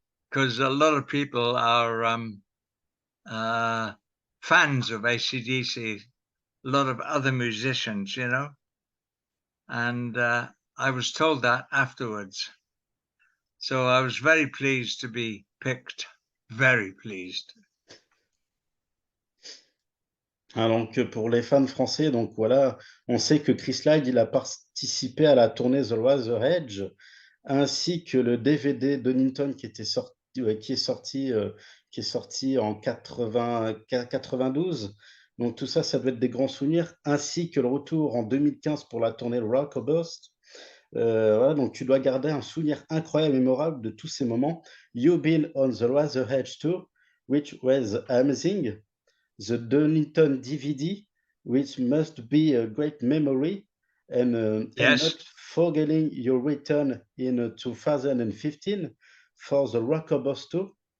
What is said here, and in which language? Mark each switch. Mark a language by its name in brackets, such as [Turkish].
[English] Because a lot of people are fans of AC/DC, a lot of other musicians, and I was told that afterwards. So I was very pleased to be picked, very pleased. [French] Ah, donc, pour les fans français, donc voilà, on sait que Chris Slade, il a participé à la tournée The Razor Edge, ainsi que le DVD Donington qui est sorti en 92. Donc tout ça, ça doit être des grands souvenirs, ainsi que le retour en 2015 pour la tournée Rock or Bust. Voilà, donc tu dois garder un souvenir incroyable, mémorable de tous ces moments. [English] You've been on the Razor Edge tour, which was amazing. The Donington DVD, which must be a great memory, and Yes. not forgetting your return in 2015 for the Rockabos tour.